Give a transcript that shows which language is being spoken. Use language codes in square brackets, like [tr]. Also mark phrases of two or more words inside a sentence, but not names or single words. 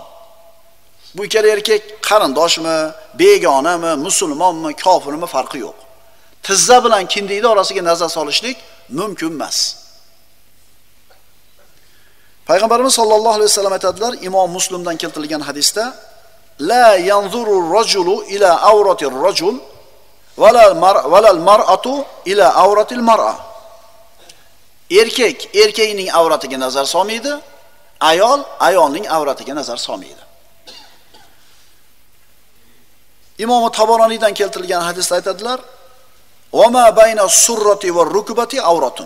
[uz] Bu ikkala erkak qarindoshmi, begonami, musulmonmi, kofirmi farqi yo'q. Tizza bilan kindigi orasiga nazar solishlik mumkin emas. Payg'ambarimiz [ar] صلى الله عليه وسلم [uz] aytadilar, Imom Muslimdan keltirilgan hadisda: [ar] "لا ينظر الرجل إلى عورة الرجل ولا المرأة إلى عورة المرأة." [uz] Erkakning avratiga nazar solmaydi, ayolning avratiga nazar solmaydi. Imom Taboroniydan keltirilgan hadisda aytadilar: [ar] "وما بين سرته وركبته عورة."